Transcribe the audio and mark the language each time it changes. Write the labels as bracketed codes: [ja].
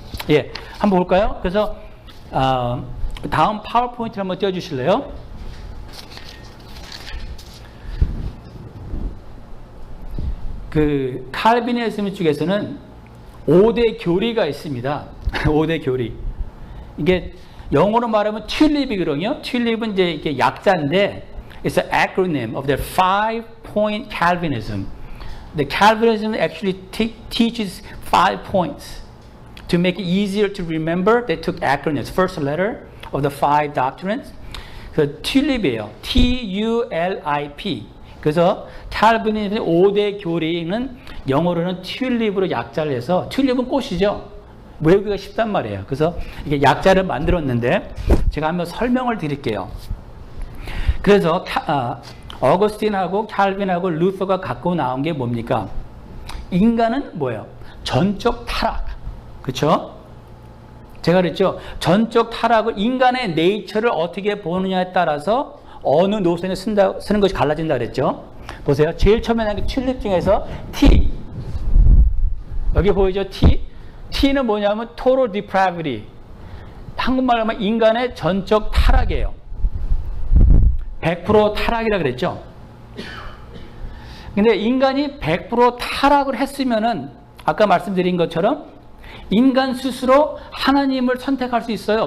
[ko] 예, 한번 볼까요? 그래서 다음 파워포인트를 한번 띄워주실래요? 그 칼비니즘 쪽에서는 5대 교리가 있습니다. 5대 교리. 이게 영어로 말하면 튤립이거든요. 튤립은 이제 이게 약자인데 [en] it's an acronym of the 5-point Calvinism. The Calvinism actually teaches 5 points. To make it easier to remember, they took acronyms. First letter of the 5 doctrines. [ko] 그 튤립이에요. [en] T-U-L-I-P. [ko] 그래서 칼비니즘의 5대 교리는 영어로는 튤립으로 약자를 해서, 튤립은 꽃이죠. 외우기가 쉽단 말이에요. 그래서 이게 약자를 만들었는데 제가 한번 설명을 드릴게요. 그래서 어거스틴하고 칼빈하고 루터가 갖고 나온 게 뭡니까? 인간은 뭐예요? 전적 타락. 그렇죠? 제가 그랬죠. 전적 타락을 인간의 네이처를 어떻게 보느냐에 따라서 어느 노선에 쓰는 것이 갈라진다 그랬죠. 보세요. 제일 처음에 나온 게 튤립 중에서 T. 여기 보이죠? T. T는 뭐냐면 total depravity. 한국말로 하면 인간의 전적 타락이에요. 100% 타락이라 그랬죠. 근데 인간이 100% 타락을 했으면은 아까 말씀드린 것처럼 인간 스스로 하나님을 선택할 수 있어요?